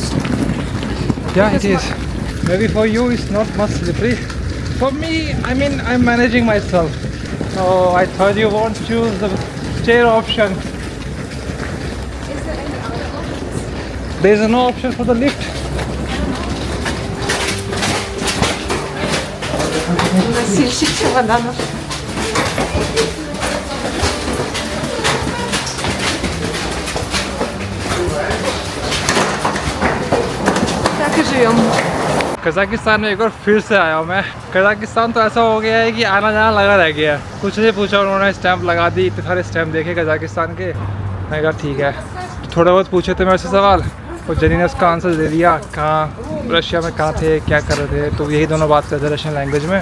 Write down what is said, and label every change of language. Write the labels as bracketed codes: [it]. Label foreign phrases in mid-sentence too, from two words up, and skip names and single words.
[en] Yeah, it is. Maybe for you it's not much slippery. For me, I mean, I'm managing myself. So I thought you won't choose the chair option. Is there any other options? There is no option for the lift. [ru] Носильщик чемоданов. Так и живем. [hi] कजाकिस्तान में एक बार फिर से आया हूँ मैं। कजाकिस्तान तो ऐसा हो गया है कि आना जाना लगा रह गया है। कुछ नहीं पूछा, उन्होंने स्टैंप लगा दी, इतने सारे स्टैंप देखे कजाकिस्तान के। मैं कहा ठीक है। थोड़ा बहुत पूछे थे मेरे से सवाल, और जेनी ने उसका आंसर दे दिया, कहाँ रशिया में कहाँ थे, क्या कर रहे थे, तो यही दोनों बात करते [en] Russian language [hi] में।